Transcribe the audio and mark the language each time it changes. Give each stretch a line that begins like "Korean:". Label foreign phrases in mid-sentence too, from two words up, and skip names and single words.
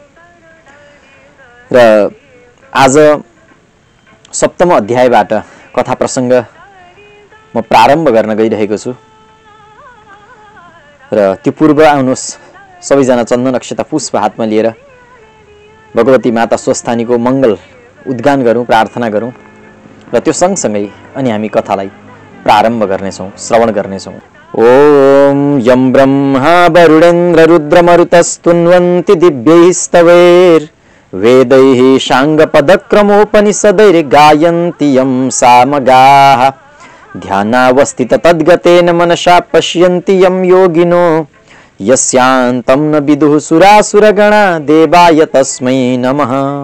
Nepali: र आज सप्तम अध्यायबाट कथा प्रसंग म प्रारम्भ गर्न गइरहेको छु र त्यो पूर्व आउनुस् सबैजना चन्दन अक्षता पुष्प हातमा लिएर भगवती माता स्वस्थानीको मंगल उद्गान गरौं, प्रार्थना गरौं र त्यो सँगसँगै अनि हामी कथालाई प्रारम्भ गर्नेछौं, श्रवण गर्नेछौं।
Sanskrit: ओम यं ब्रह्मा वरुणेन्द्र रुद्रमरुतस्तुन्वन्ति दिव्यैस्तवैर् वेदैः शाङ्गपदक्रमोपनिषदैर्गायन्ति यं सामगाः ध्यानावस्थित तद्गतेन मनसा पश्यन्ति यं योगिनो यस्यान्तं न विदुः सुरासुरगणा देवाय तस्मै नमः।